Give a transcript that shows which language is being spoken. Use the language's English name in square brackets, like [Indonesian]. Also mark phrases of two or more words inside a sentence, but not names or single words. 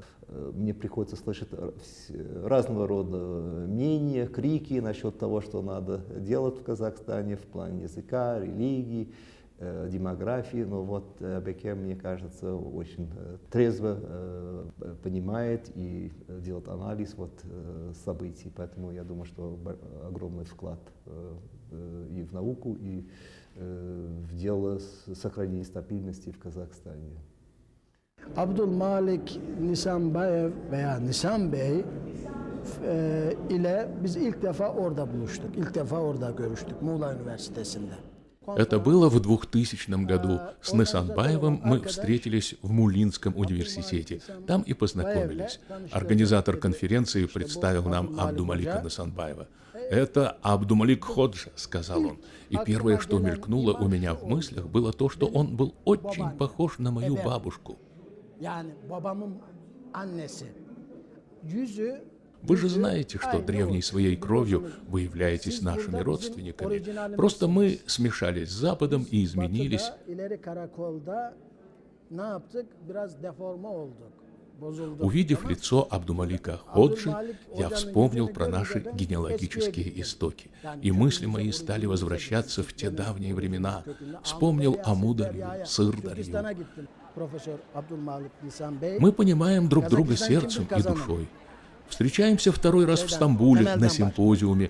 [Russian] Мне приходится слышать разного рода мнения, крики насчет того, что надо делать в Казахстане в плане языка, религии, демографии, но вот Абеке, мне кажется, очень трезво понимает и делает анализ событий, поэтому я думаю, что огромный вклад и в науку, и в дело сохранения стабильности в Казахстане. [Turkish] Abdülmalik Nisanbayev veya Nisan Bey ile biz ilk defa orada buluştuk. İlk defa orada görüştük Muğla Üniversitesi'nde. [Russian] Это было в 2000 году. С Нысанбаевым мы встретились в Мулинском университете. Там и познакомились. Организатор конференции представил нам Абдумалика Нысанбаева. «Это Абдумалик Ходжа», — сказал он. И первое, что мелькнуло у меня в мыслях, было то, что он был очень похож на мою бабушку. [Turkish] Yani babamın annesi. Yüzü [Russian] Вы же знаете, что древней своей кровью вы являетесь нашими родственниками. Просто мы смешались с Западом и изменились. [Turkish] ileri karakolda ne yaptık? Biraz deforme olduk. Bozulduk. [Russian] Увидев лицо Абдумалика Ходжи, я вспомнил про наши генеалогические истоки. И мысли мои стали возвращаться в те давние времена. Вспомнил Амударью, Сырдарью. [Turkish] Türkistan'a gittim. Profesör Abdülmalik Nisan Bey. [Russian] Мы понимаем друг друга сердцем и душой. Встречаемся второй раз в Стамбуле на симпозиуме.